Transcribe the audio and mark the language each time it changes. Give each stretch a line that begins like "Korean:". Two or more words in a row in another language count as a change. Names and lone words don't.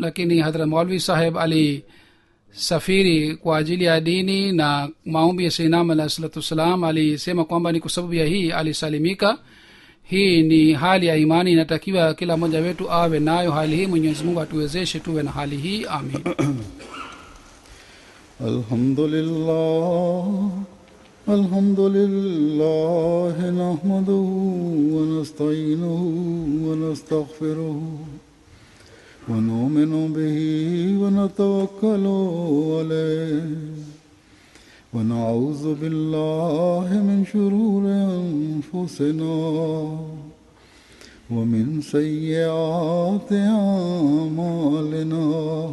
Swahili: Lakini Hadhara Maulvi Sahib alisafiri kwa ajili ya dini na maombi ya
Arabic: سيدنا عليه الصلاة والسلام.
Swahili: Alisema kwamba ni kwa sababu ya hii alisalimika. Hii ni hali ya imani, inatakiwa kila mmoja wetu awe nayo hali hii. Mwenyezi Mungu atuwezeshe tuwe na hali hii, amin.
Arabic: الحمد لله نحمده ونستعينه ونستغفره ونؤمن به ونتوكل عليه ونعوذ بالله من شرور أنفسنا ومن سيئات أعمالنا.